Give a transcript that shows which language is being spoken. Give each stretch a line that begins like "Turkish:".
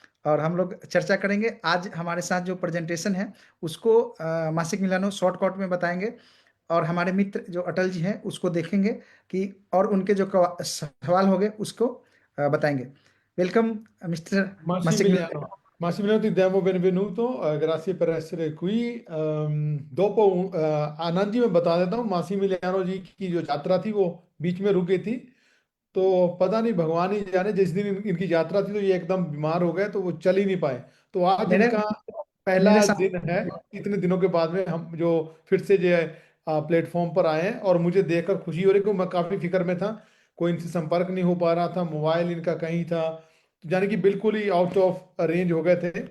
Hindi: और हम लोग चर्चा करेंगे आज। हमारे साथ जो प्रेजेंटेशन है उसको मासिक मिलानो शॉर्टकट में बताएंगे, और हमारे मित्र जो अटल जी हैं उसको देखेंगे कि, और उनके जो सवाल होंगे उसको बताएंगे। वेलकम मिस्टर मासी मासिक मिलियानो। Milano.
Italian: Massimiliano, ti diamo benvenuto, grazie per essere qui। dopo
Hindi: Anand ji मैं बता देता हूँ, मासिमिलियानो जी की जो यात्रा थी वो बीच में रुक गई थी। तो पता नहीं, भगवान ही जाने, जिस दिन इनकी यात्रा थी तो ये एकदम बीमार हो गए, तो वो चल ही नहीं पाए। तो आज मेरे इनका मेरे पहला दिन है, साथ इतने दिनों के बाद में हम जो फिर से जो प्लेटफॉर्म पर आए हैं। और मुझे देखकर खुशी हो रही, क्योंकि मैं काफ़ी फिक्र में था, कोई इनसे संपर्क नहीं हो पा रहा था, मोबाइल इनका कहीं था, तो यानी कि बिल्कुल ही आउट ऑफ रेंज हो गए थे।